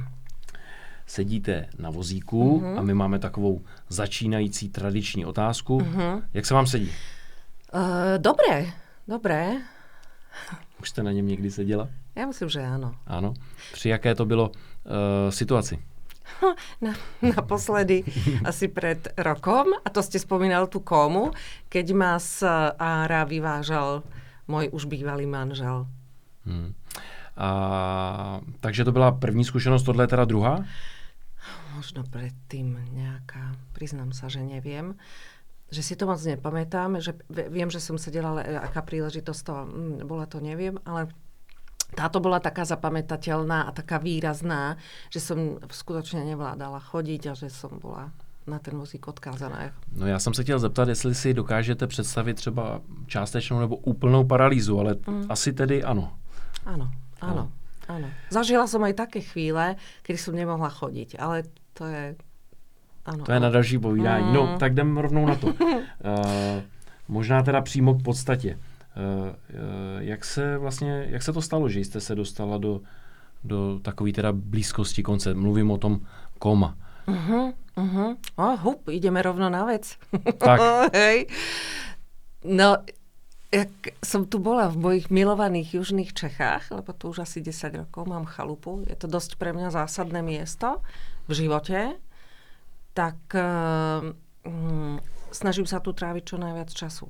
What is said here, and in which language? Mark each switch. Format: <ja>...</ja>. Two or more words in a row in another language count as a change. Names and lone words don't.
<cs>Sedíte na vozíku a my máme takovou začínající tradiční otázku. Jak se vám sedí?</cs> <sk>Dobré.</sk> <cs>Už jste na něm někdy seděla?</cs> <sk>Ja myslím, že áno. Áno.</sk> <cs>Při jaké to bylo situaci?</cs> <sk>Naposledy asi pred rokom, a to ste spomínal tú kómu, keď ma z Ára vyvážal môj už bývalý manžel.</sk> <cs>Takže to byla první zkušenost, tohle je teda druhá?</cs> <sk>Možno predtým nejaká, priznám sa, že neviem. Že si to moc nepamätám, že viem, že som sedela, ale aká príležitosť to bola, to neviem, ale táto bola taká zapamätateľná a taká výrazná, že som skutočne nevládala chodiť a že som bola na ten vozík odkázaná.</sk> <cs>No já jsem se chtěl zeptat, jestli si dokážete představit třeba částečnou nebo úplnou paralýzu, ale asi tedy ano.</cs> <sk>Áno. Zažila som aj také chvíle, kedy som nemohla chodiť, ale to je...</sk> <cs>Ano. To je na další povídání. No, tak jdem rovnou na to. Možná teda přímo k podstatě. Jak se to stalo, že jste se dostala do takové teda blízkosti konce? Mluvím o tom koma.</cs> <sk>Ideme rovno na vec. Tak. Hej. No, jak som tu bola v mojich milovaných južných Čechách, lebo tu už asi 10 rokov mám chalupu, je to dosť pre mňa zásadné miesto v živote, tak snažím sa tu tráviť čo najviac času.</sk>